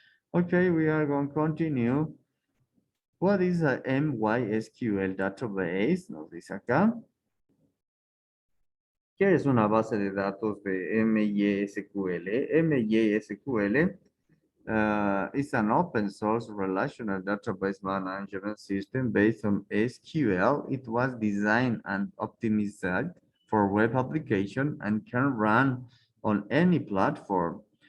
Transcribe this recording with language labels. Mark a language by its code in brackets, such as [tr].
[en] Okay, we are going to continue. What is a MySQL database? [es] Nos dice acá. ¿Qué es una base de datos de MySQL? [en] MySQL is an open source relational database management system based on SQL. It was designed and optimized for web application and can run on any platform.